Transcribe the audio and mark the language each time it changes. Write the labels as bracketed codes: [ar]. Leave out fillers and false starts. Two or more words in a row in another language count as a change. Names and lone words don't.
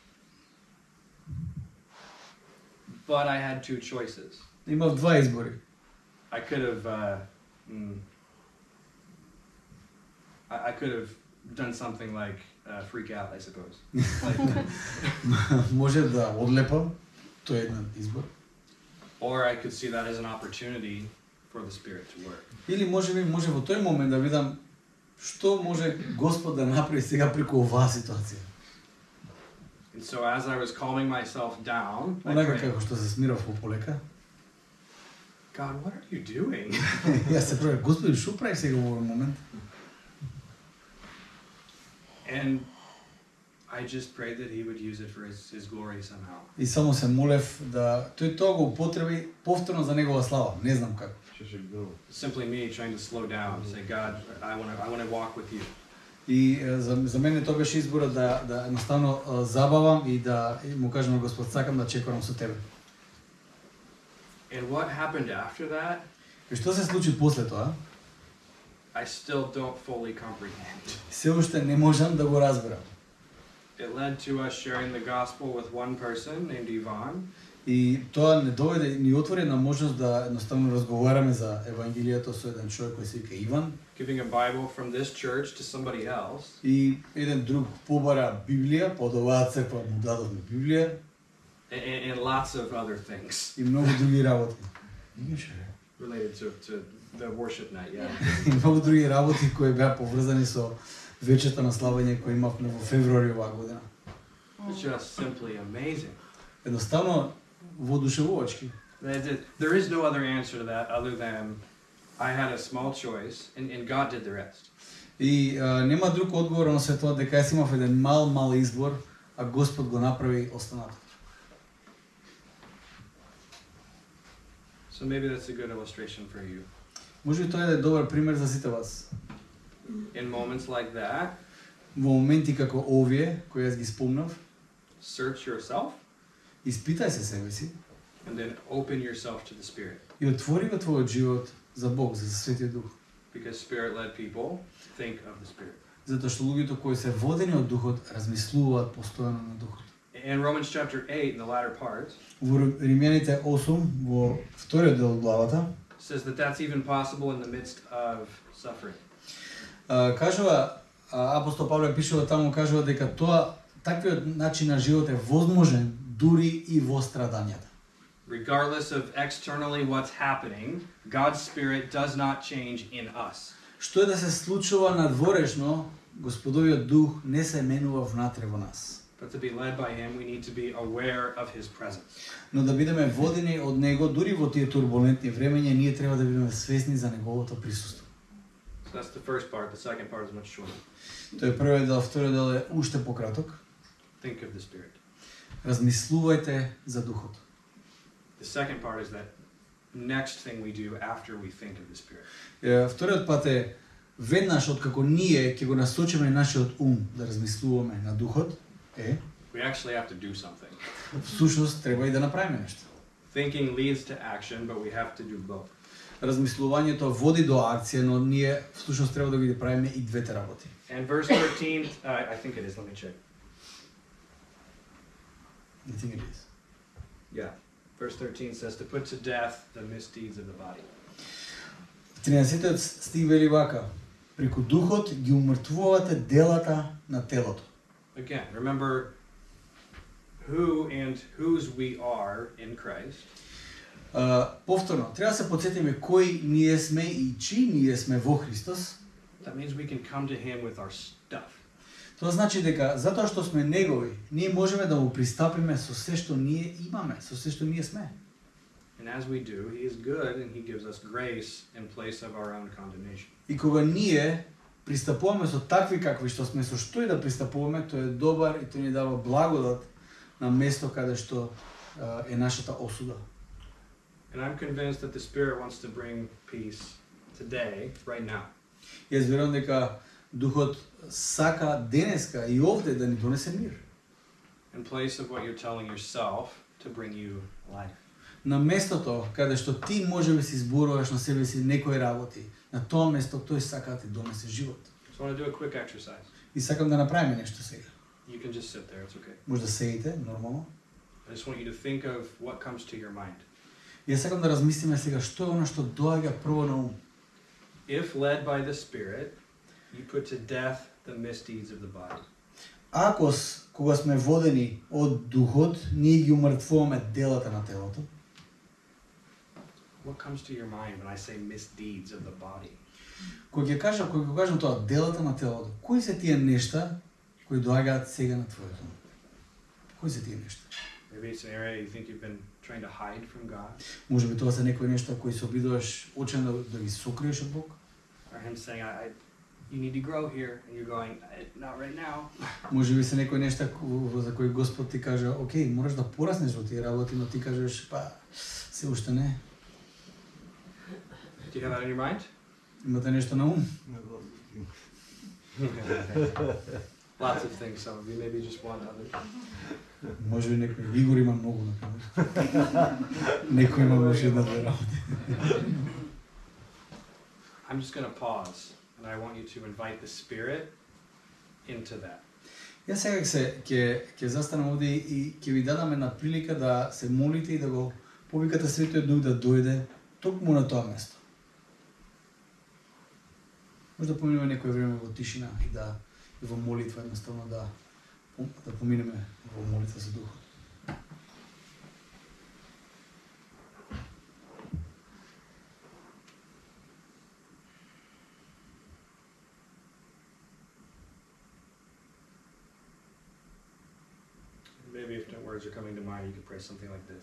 [en] But I had two choices. [mk] Имав два избори. [en] I could have I could have done something like freak out, I suppose. Like, [mk] Може да одлепам, тоа е еден избор. [en] or I could see that as an opportunity for the Spirit to work. [mk] Или може во тој момент да видам што може Господ да направи сега преку оваа ситуација. [en] And so as I was calming myself down, I [mk] Онака [en] prayed, [mk] како што се смирав полека, [en] God, what are you doing? [mk] јас се правев, Господи, што правиш сега во овој момент? [en] And I just prayed that He would use it for His glory somehow. [mk] И само се молев да тој тоа го употреби повторно за негова слава, не знам како. [en] Simply me trying to slow down, say, God, I want to walk with you. [mk] И за мене тоа беше изборот да едноставно забавам и да му кажам на Господ, сакам да чекорам со тебе. [en] And what happened after that, [mk] И што се случи после тоа? [en] I still don't fully comprehend. [mk] Се уште не можам да го разберам. [en] It led to us sharing the gospel with one person named Ivan. [mk] И тоа не доведе, ни отвори една можност да едноставно разговараме за евангелието со еден човек кој се вика Иван. [en] Giving a Bible from this church to somebody else. [mk] И еден друг побара Библија, под оваа црква му дадовме Библија. [en] And lots of other things [mk] И многу други работи. [en] related to the worship night, yeah. [mk] И многу други работи кои беа поврзани со вечерта на славење кој имавме во февруари оваа година. [en] It's just simply amazing. [mk] Едноставно воодушевувачки. [en] There is no other answer to that other than I had a small choice and God did the rest. [mk] И нема друг одговор на се тоа дека јас имав еден мал избор, а Господ го направи останатото. [en] So maybe that's a good illustration for you. [mk] Може би тоа е добар пример за сите вас. [en] In moments like that, [mk] Во моменти како овие, кои јас ги спомнав, [en] search yourself [mk] испитај се себе си [en] and then open yourself to the Spirit. [mk] и отвори го твојот живот за Бог, за Светиот Дух. [en] Because Spirit-led people think of the Spirit. [mk] Затоа што луѓето кои се водени од Духот размислуваат постојано на Духот. [en] In Romans chapter 8, in the latter part, [mk] Во Римјаните 8, во вториот дел од главата, [en] says that that's even possible in the midst of suffering. [mk] Кажува, апостол Павле пишува таму, кажува дека тоа, таквиот начин на живот е возможен дури и во страдањата. [en] Regardless of externally what's happening, God's Spirit does not change in us. [mk] Што е да се случува надворешно, Господовиот Дух не се менува внатре во нас. [en] But to be led by Him, we need to be aware of His presence. [mk] Но да бидеме водени од Него, дури во тие турбулентни времења, ние треба да бидеме свесни за Неговото присуство. [en] So that's the first part. The second part is much shorter. [mk] Тој е првиот дел, вториот дел е уште пократок. [en] Think of the Spirit. [mk] Размислувајте за Духот. [en] The second part is that next thing we do after we think of the Spirit. [mk] Вториот пат е веднаш откако ние ќе го насочиме нашиот ум да размислуваме на Духот, [en] We actually have to do something. [mk] всушност треба и да направиме нешто. [en] Thinking leads to action, but we have to do both. [mk] Размислувањето води до акција, но ние всушност треба да ги правиме и двете работи. [en] And verse 13, I think it is, let me check. I think it is. Yeah. Verse 13 says to put to death the misdeeds of the body. [mk] 13 стих вели вака: преку духот ги умртвувате делата на телото. [en] Again, remember who and whose we are in Christ. [mk] Повторно, треба да се потсетиме кои ние сме и чии ние сме во Христос. [en] That means we can come to him with our stuff. [mk] Тоа значи дека затоа што сме негови, ние можеме да му пристапиме со се што ние имаме, со се што ние сме. [en] And as we do, he is good and he gives us grace in place of our own condemnation. [mk] И кога ние пристапуваме со такви какви што сме, со што и да пристапуваме, тој е добар и тој ни дава благодат на место каде што е нашата осуда. [en] And I'm convinced that the Spirit wants to bring peace today, right now. [mk] Јас верувам дека Духот сака денеска и овде да ни донесе мир. [en] In place of what you're telling yourself to bring you life. [mk] На местото каде што ти можеби си зборуваш на себе си некои работи, на тоа место тој сака да ти донесе живот. [en] So I want to do a quick exercise. [mk] И сакам да направиме нешто сега. [en] You can just sit there, it's okay. [mk] Може да седите нормално. [en] I just want you to think of what comes to your mind. [mk] Јас сакам да размислиме сега што е она што доаѓа прво на ум. [en] If led by the Spirit, you put to death the misdeeds of the body. [mk] Ако кога сме водени од Духот, ние ги умртвуваме делата на телото. [en] What comes to your mind when I say misdeeds of the body? [mk] Кога ќе кажам тоа делата на телото, кои се тие нешта кои доаѓаат сега на твоето ум? Кои се тие нешта? [en] Maybe it's an area you think you've been trying to hide from God. [mk] Можеби тоа се некои нешта кои се обидуваш очено да ги сокриеш од Бог. [en] Or him saying, you need to grow here, and you're going, not right now. [mk] Можеби се некои нешта за кои Господ ти каже, окей, мораш да пораснеш во тие работи, но ти кажеш, па, се уште не. [en] Do you have that in your mind? [mk] Имате нешто на ум? [en] Lots of things, some of you, maybe just one other. [mk] Можеби некој Игор има многу на камера. Некој има уште една-две работи. [en] I'm just going to pause, and I want you to invite the Spirit into that. [mk] Јас сега ќе застанам овде и ќе ви дадам една прилика да се молите и да го повикате Светиот Дух да дојде токму на тоа место. Може да поминеме некој време во тишина и да и во молитва едноставно да поминеме во молитва за Духот. [en] Maybe if no words are coming to mind, you could pray something like this.